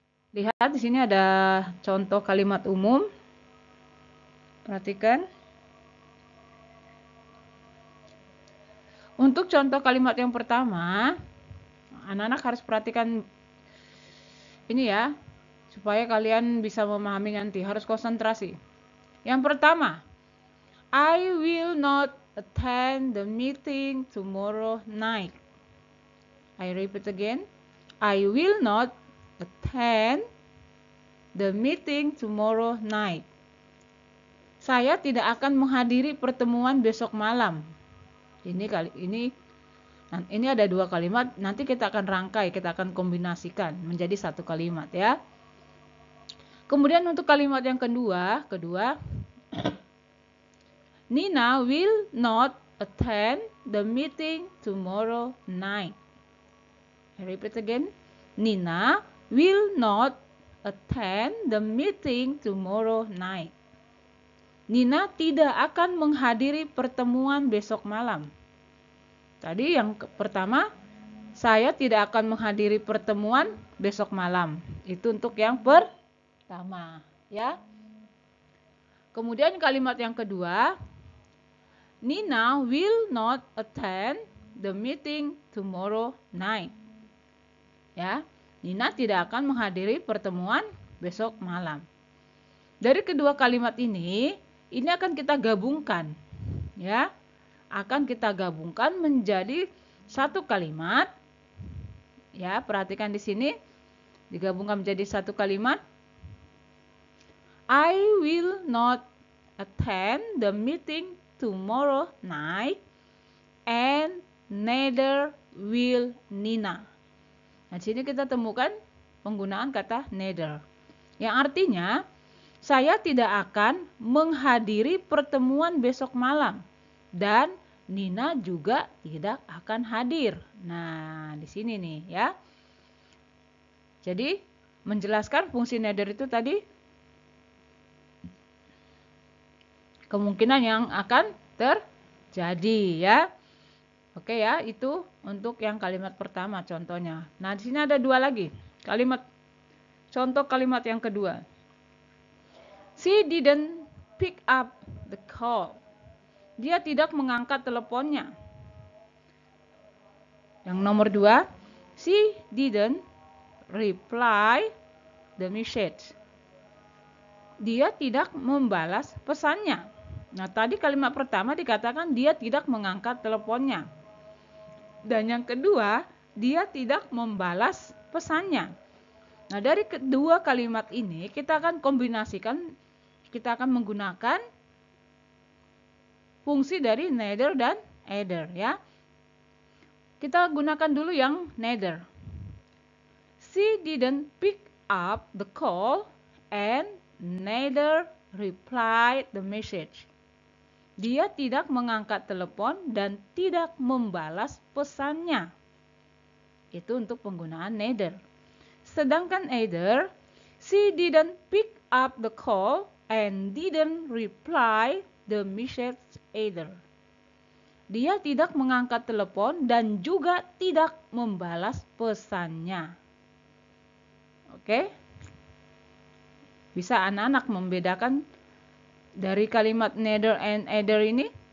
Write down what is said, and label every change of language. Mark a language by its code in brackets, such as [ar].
[id] Lihat di sini ada contoh kalimat umum. Perhatikan. Untuk contoh kalimat yang pertama, anak-anak harus perhatikan ini ya, supaya kalian bisa memahami nanti, harus konsentrasi. Yang pertama, [en] I will not attend the meeting tomorrow night. I repeat again, I will not attend the meeting tomorrow night. [id] Saya tidak akan menghadiri pertemuan besok malam. Ini ada dua kalimat, nanti kita akan rangkai, kita akan kombinasikan menjadi satu kalimat ya. Kemudian untuk kalimat yang kedua, [en] Nina will not attend the meeting tomorrow night. I repeat again, Nina will not attend the meeting tomorrow night. [id] Nina tidak akan menghadiri pertemuan besok malam. Tadi yang pertama, saya tidak akan menghadiri pertemuan besok malam. Itu untuk yang pertama, ya. Kemudian kalimat yang kedua, [en] Nina will not attend the meeting tomorrow night. [id] Ya, Nina tidak akan menghadiri pertemuan besok malam. Dari kedua kalimat ini akan kita gabungkan, ya. Akan kita gabungkan menjadi satu kalimat. Ya, perhatikan di sini digabungkan menjadi satu kalimat. [en] I will not attend the meeting tomorrow night and neither will Nina. [id] Nah, di sini kita temukan penggunaan kata neither. Yang artinya, saya tidak akan menghadiri pertemuan besok malam dan Nina juga tidak akan hadir. Nah, di sini nih ya. Jadi, menjelaskan fungsi neither itu tadi kemungkinan yang akan terjadi ya. Oke ya, itu untuk yang kalimat pertama contohnya. Nah, di sini ada dua lagi. Contoh kalimat yang kedua. [en] She didn't pick up the call. [id] Dia tidak mengangkat teleponnya. Yang nomor dua, [en] she didn't reply the message. [id] Dia tidak membalas pesannya. Nah, tadi kalimat pertama dikatakan dia tidak mengangkat teleponnya. Dan yang kedua, dia tidak membalas pesannya. Nah, dari kedua kalimat ini kita akan kombinasikan, kita akan menggunakan fungsi dari neither dan either ya. Kita gunakan dulu yang neither. [en] She didn't pick up the call and neither replied the message. [id] Dia tidak mengangkat telepon dan tidak membalas pesannya. Itu untuk penggunaan neither. Sedangkan [en] either, she didn't pick up the call and didn't reply the message either. [id] Dia tidak mengangkat telepon dan juga tidak membalas pesannya. Oke? Bisa anak-anak membedakan dari kalimat neither and either ini?